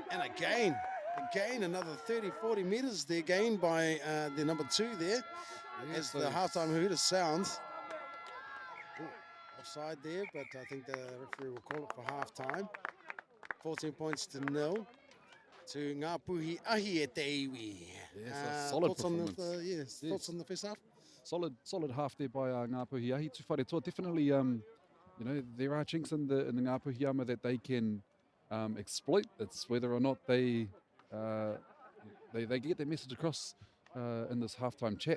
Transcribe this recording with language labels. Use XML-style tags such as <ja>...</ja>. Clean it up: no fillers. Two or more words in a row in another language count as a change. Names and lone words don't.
<en>And again, another 30, 40 metres there gained by the number 2 there. Yeah, as the halftime hooter sounds. Offside there, but I think the referee will call it for halftime. 14 points to 0. To Ngāpuhiahi</en> <mi>e te iwi.</mi> <en>Yes, a solid performance. Thoughts on the first half? Solid half there by Ngāpuhiahi. Te Whare Toa, definitely, there are chinks in the Ngāpuhiama that they can exploit. It's whether or not they get their message across in this halftime chat.</en>